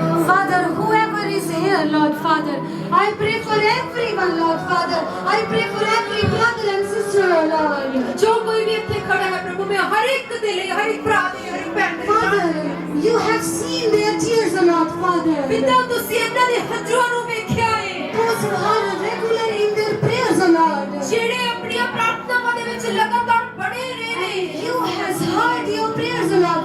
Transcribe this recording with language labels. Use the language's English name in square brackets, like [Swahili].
[English] Father, whoever is here, Lord Father, I pray for everyone, Lord Father. I pray for every brother and sister, Lord. [Punjabi] ਜੋ ਕੋਈ ਵੀ ਇੱਥੇ ਖੜਾ ਹੈ ਪ੍ਰਭੂ ਮੈਂ ਹਰ ਇੱਕ ਦੇ ਲਈ ਹਰ ਇੱਕ ਭਰਾ ਦੇ ਹਰ ਇੱਕ ਭੈਣ ਦੇ ਲਈ [English] Father, you have seen their tears, Lord Father. [Punjabi] ਪਿਤਾ ਤੁਸੀਂ ਇਹਨਾਂ ਦੇ ਹੰਝੂਆਂ ਨੂੰ ਵੇਖਿਆ ਹੈ [English] Those who are regular in their prayers, Lord. [Punjabi] ਜਿਹੜੇ ਆਪਣੀਆਂ ਪ੍ਰਾਰਥਨਾਵਾਂ ਦੇ ਵਿੱਚ ਲਗਾਤਾਰ ਬਣੇ ਰਹੇ ਨੇ [English] You has heard your prayers, Lord